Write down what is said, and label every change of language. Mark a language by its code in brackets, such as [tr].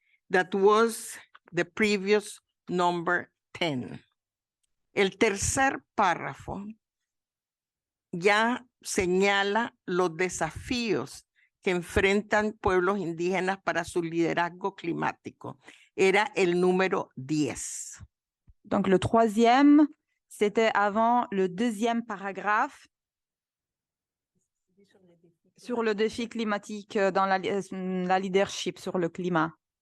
[en] That was the previous number 10. [es] El tercer párrafo ya señala los desafíos que enfrentan pueblos indígenas para su liderazgo climático. Era el número 10. [fr] Donc, le troisième, c'était avant le deuxième paragraphe sur le défi climatique dans la leadership sur le climat.